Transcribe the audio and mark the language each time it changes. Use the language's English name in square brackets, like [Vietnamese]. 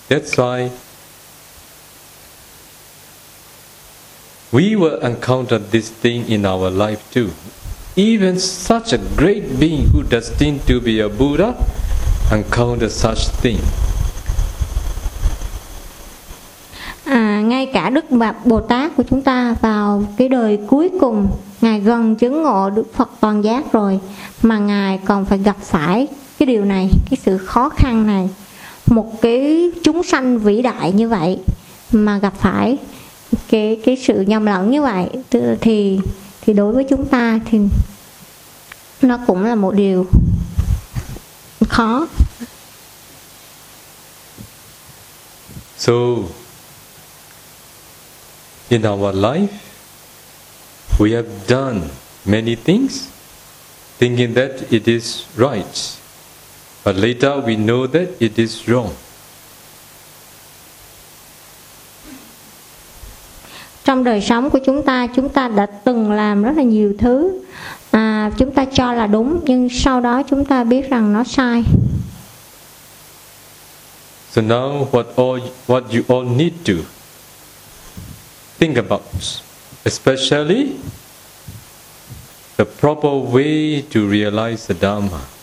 [English] That's why we will encounter this thing in our life too. Even such a great being who destined to be a Buddha encounter such thing. [Vietnamese] Ngay cả Đức Bồ Tát của chúng ta vào cái đời cuối cùng, Ngài gần chứng ngộ Đức Phật toàn giác rồi, mà Ngài còn phải gặp phải cái điều này, cái sự khó khăn này. Một cái chúng sanh vĩ đại như vậy mà gặp phải cái sự nhầm lẫn như vậy thì đối với chúng ta thì nó cũng là một điều khó. [English] So in our life we have done many things thinking that it is right, but later we know that it is wrong. [Vietnamese] Trong đời sống của chúng ta đã từng làm rất là nhiều thứ chúng ta cho là đúng, nhưng sau đó chúng ta biết rằng nó sai. [English] So now what you all need to think about, especially the proper way to realize the Dhamma.